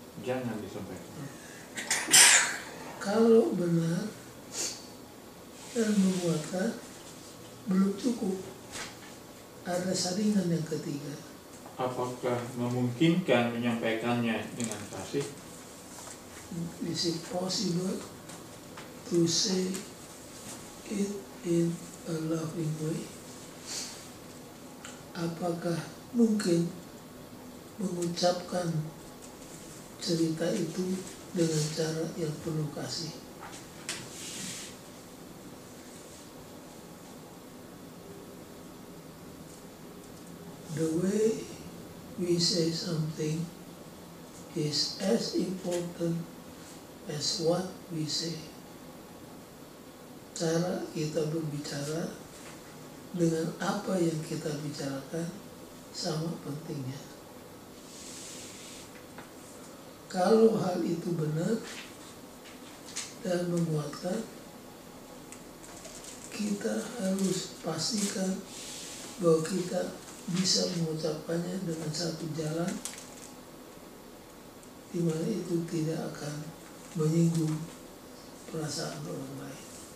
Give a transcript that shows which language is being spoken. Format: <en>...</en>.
<id>Jangan disampaikan. kalau benar dan menguatkan belum cukup. Ada saringan yang ketiga. Apakah memungkinkan menyampaikannya dengan kasih?</id> <en>Is it possible to say it in a loving way?</en> <id>Apakah mungkin mengucapkan cerita itu dengan cara yang penuh kasih?</id> <en>The way we say something is as important as what we say.</en> <id>Cara kita berbicara dengan apa yang kita bicarakan sama pentingnya. Kalau hal itu benar dan menguatkan, kita harus pastikan bahwa kita bisa mengucapkannya dengan satu jalan di mana itu tidak akan menyinggung perasaan orang lain.</id>